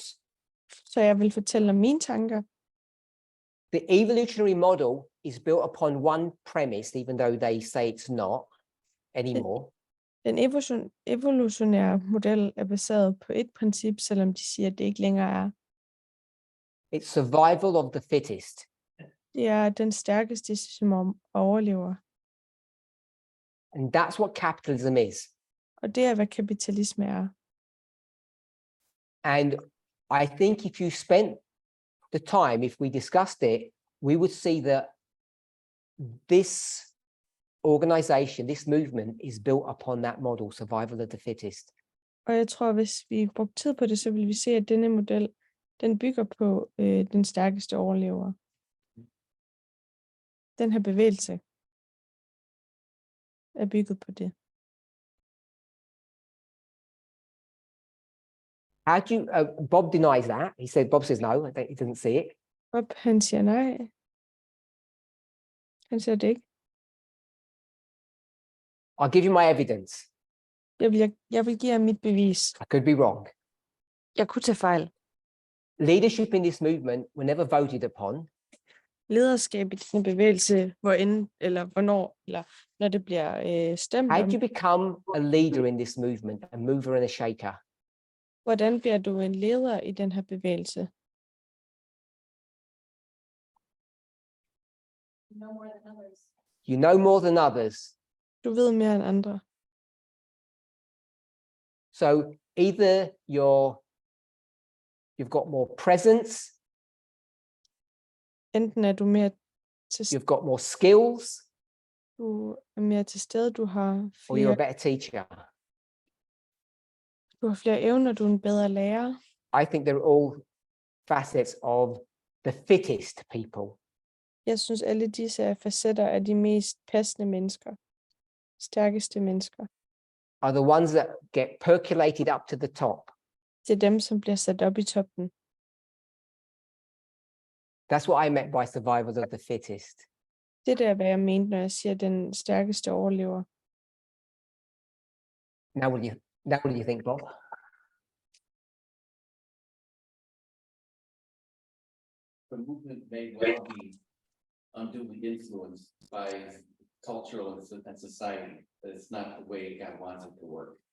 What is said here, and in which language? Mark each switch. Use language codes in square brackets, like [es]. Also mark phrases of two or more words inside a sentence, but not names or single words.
[da] Så jeg vil fortælle om mine tanker. [en] The evolutionary model is built upon one premise, even though they say it's not anymore. [da] Den evolutionære model er baseret på et princip, selvom de siger, at det ikke længere er. [en] It's survival of the fittest. [da] Det er den stærkeste, som overlever. [en] And that's what capitalism is. [da] Og det er, hvad kapitalisme er. [en] And I think if you spent the time, if we discussed it, we would see that this organization, this movement is built upon that model, survival of the fittest. [da] Og jeg tror, hvis vi brugte tid på det, så vil vi se, at denne model, den bygger på den stærkeste overlever. Den her bevægelse er bygget på det. [en] How do you, Bob denies that. Bob says no, he doesn't see it. [da] Bob, han siger nej. Han siger det ikke. [en] I'll give you my evidence. [da] Jeg vil give jer mit bevis. [en] I could be wrong. [da] Jeg kunne tage fejl. [en] Leadership in this movement were never voted upon. [da] Lederskab i den bevægelse, hvornår, eller når det bliver stemt [en] How [da] om. [en] do you become a leader in this movement, a mover and a shaker? [da] Hvordan bliver du en leder i den her bevægelse? [en] No more than others. You know more than others. [da] Du ved mere end andre. [en] So either you've got more presence, [da] Enten er du mere til, [en] you've got more skills, [da] du er mere til stede, du har [en] or you're a [da] flere, [en] better teacher. [da] du har flere evner, du er en bedre lærer. [en] I think they're all facets of the fittest people. [da] Jeg synes, alle disse er facetter af de mest passende mennesker. Stærkeste mennesker. [en] Are the ones that get percolated up to the top. [da] Det er dem, som bliver sat op i toppen. [en] That's what I meant by survival of the fittest. [da] Det er hvad jeg mente, når jeg siger, at den stærkeste overlever. [en] Now what do you think, Bob? The movement may well be unduly influenced by cultural and society, but it's not the way God wants it to work.